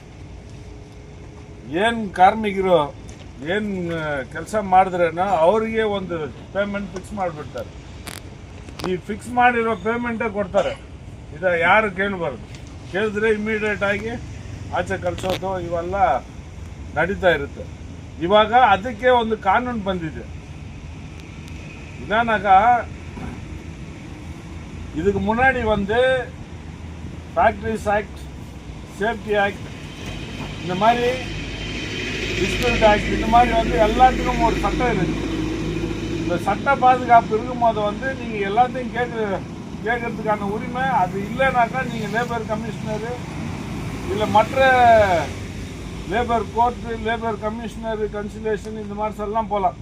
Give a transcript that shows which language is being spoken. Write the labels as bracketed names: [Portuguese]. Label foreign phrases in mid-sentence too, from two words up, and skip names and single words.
[Kannada] ಏನು ಕಾರ್ಮಿಕರು ಏನು ಕೆಲಸ ಮಾಡಿದ್ರೇನೋ ಅವರಿಗೆ ಒಂದು ಪೇಮೆಂಟ್ ಫಿಕ್ಸ್ ಮಾಡಿಬಿಡ್ತಾರೆ. ಈ ಫಿಕ್ಸ್ ಮಾಡಿರೋ ಪೇಮೆಂಟೇ ಕೊಡ್ತಾರೆ. ಇದು ಯಾರು ಕೇಳಬಾರ್ದು, ಕೇಳಿದ್ರೆ ಇಮ್ಮಿಡಿಯೇಟ್ ಆಗಿ ಆಚೆ ಕಳಿಸೋದು ಇವೆಲ್ಲ ನಡೀತಾ ಇರುತ್ತೆ. ಇವಾಗ ಅದಕ್ಕೆ ಒಂದು ಕಾನೂನು ಬಂದಿದೆ. [Tamil] ಇದಾನಾಗ இதுக்கு முன்னாடி வந்து ஃபேக்ட்ரிஸ் ஆக்ட், சேஃப்டி ஆக்ட், இந்த மாதிரி டிஸ்பியூட் ஆக்ட், இந்த மாதிரி வந்து எல்லாத்துக்கும் ஒரு சட்டம் இருக்குது. இந்த சட்ட பாதுகாப்பு இருக்கும்போது வந்து நீங்கள் எல்லாத்தையும் கேட்கறதுக்கான உரிமை அது இல்லைனாக்கா நீங்கள் [English] labour commissioner [Tamil] இல்லை மற்ற [English] labour court, labour commissioner, conciliation [Tamil] இந்த மாதிரி எல்லாம் போகலாம்.